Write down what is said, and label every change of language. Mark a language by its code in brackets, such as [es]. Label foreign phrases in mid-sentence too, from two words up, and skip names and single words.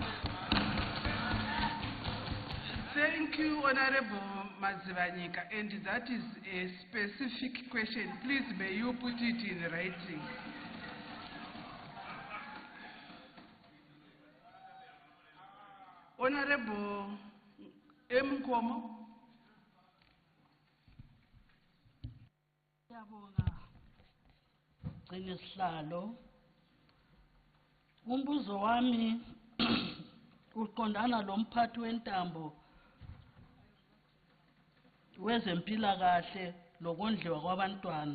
[en] Thank you, Honorable Mazivanyika, and that is a specific question. Please, may you put it in writing. Honorable M. Nkomo. [nd] Sihlalo. Umbuzo wami uqondana lomphathi wentambo wezempilakahle lokondliwa kwabantwana.